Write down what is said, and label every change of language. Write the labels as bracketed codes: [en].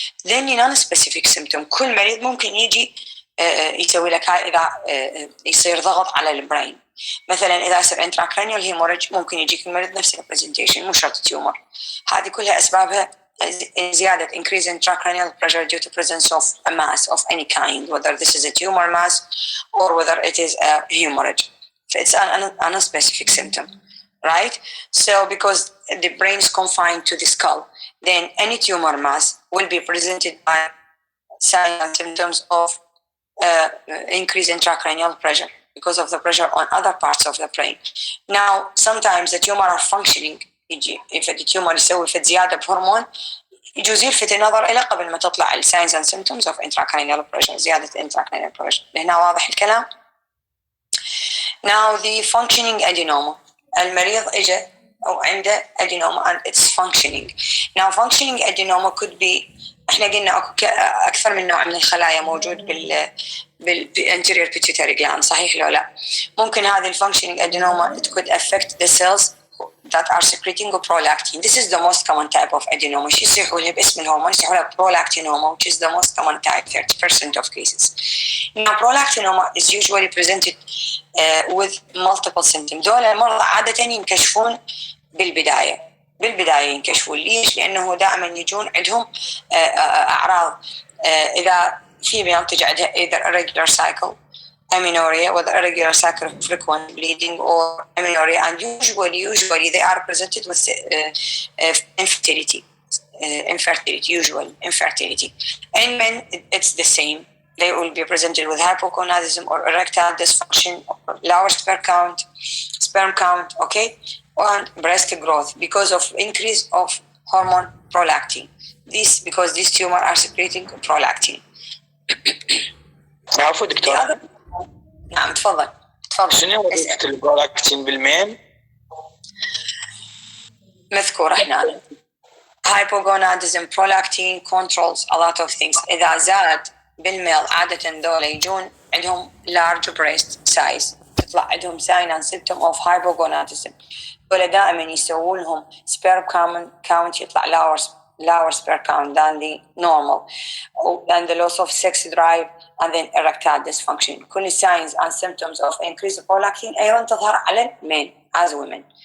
[en] then non-specific symptom، [ar] كل مريض ممكن يجي يسوي لك هاي إذا يصير ضغط على البرين، مثلا إذا يصير intracranial hemorrhage ممكن يجيك المريض نفس البرزنتيشن مو شرط تيومر. هذه كلها أسبابها زيادة [en] increase intracranial pressure due to presence of a mass of any kind, whether this is a tumor mass or whether it is a hemorrhage. So it's an unspecific symptom, right? So because the brain is confined to the skull, then any tumor mass will be presented by signs and symptoms of increase intracranial pressure because of the pressure on other parts of the brain. Now, sometimes the tumor are functioning. if the tumor [ar] يسوي فد زيادة بهرمون يجوز يلفت النظر إلى قبل ما تطلع ال [en] signs and symptoms of intracranial pressure، [ar] زيادة intracranial pressure. هنا واضح الكلام؟ [en] Now the functioning adenoma، [ar] المريض إجا أو عنده [en] adenoma and it's functioning. Now functioning adenoma could be، [ar] إحنا قلنا أكثر من نوع من الخلايا موجود [en] بالanterior pituitary gland، [ar] صحيح لو لا؟ ممكن هذه [en] functioning adenoma it could affect the cells that are secreting prolactin. This is the most common type of adenoma. [ar] شو يصيحوا لها باسم الهرمون يصيحوا لها [en] prolactinoma, which is the most common type, 30% of cases. Now prolactinoma is usually presented with multiple symptoms. [ar] دول المرضى عادة ينكشفون بالبداية ينكشفون. ليش؟ لأنه دائما يجون عندهم أعراض إذا في منطقة عندها [en] either irregular cycle, amenorrhea, with irregular cycle, frequent bleeding, or amenorrhea, and usually they are presented with infertility. infertility, usual infertility. In men, it's the same. They will be presented with hypogonadism or erectile dysfunction, or lower sperm count, okay, and breast growth because of increase of hormone prolactin. This because these tumors are secreting prolactin. [ar] عفوا دكتور. نعم تفضل. شنو وظيفة البرولاكتين بالمين؟ مذكورة هنا. [en] Hypogonadism, prolactin controls a lot of things. [ar] إذا زاد بالميل عادة ذولا يجون عندهم [en] large breast size، [ar] تطلع عندهم [en] sign and symptom of hypogonadism. [ar] ذولا دائما يسوون لهم [en] sperm count يطلع lower sperm count than the normal, and the loss of sex drive, and then erectile dysfunction. كل signs and symptoms of increased prolactin [ar] أيضا تظهر على [en] men as women.